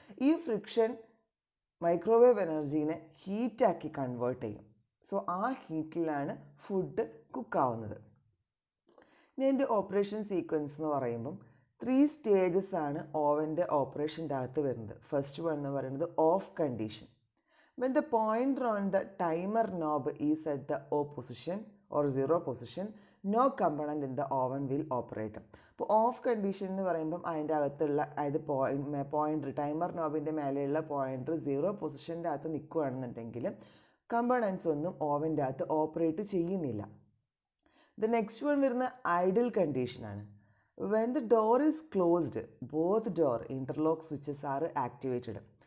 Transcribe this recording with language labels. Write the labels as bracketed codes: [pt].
[ml] ഈ friction microwave എനർജീനെ ഹീറ്റാക്കി convert ചെയ്യും. So ആ ഹീറ്റിലാണ് ഫുഡ് കുക്കാവുന്നത്. ഇനി അതിൻ്റെ ഓപ്പറേഷൻ സീക്വൻസ് എന്ന് പറയുമ്പം 3 സ്റ്റേജസ് ആണ് ഓവൻ്റെ ഓപ്പറേഷൻ്റെ അകത്ത് വരുന്നത്. ഫസ്റ്റ് വൺ എന്ന് പറയുന്നത് of condition. [en] When the pointer on the timer knob is at the O position or 0 position, no component in the oven will operate. [ml] അപ്പോൾ ഓഫ് കണ്ടീഷൻ എന്ന് പറയുമ്പം അതിൻ്റെ അകത്തുള്ള, അതായത് പോയിൻ്റർ, ടൈമർ നോബിൻ്റെ മേലെയുള്ള പോയിൻ്റർ 0 പൊസിഷൻ്റെ അകത്ത് നിൽക്കുകയാണെന്നുണ്ടെങ്കിൽ കമ്പണൻസ് ഒന്നും ഓവൻ്റെ അകത്ത് ഓപ്പറേറ്റ് ചെയ്യുന്നില്ല. [en] the next one [ml] വരുന്ന [en] Idle കണ്ടീഷനാണ്. When the door is closed, both door interlock switches are activated.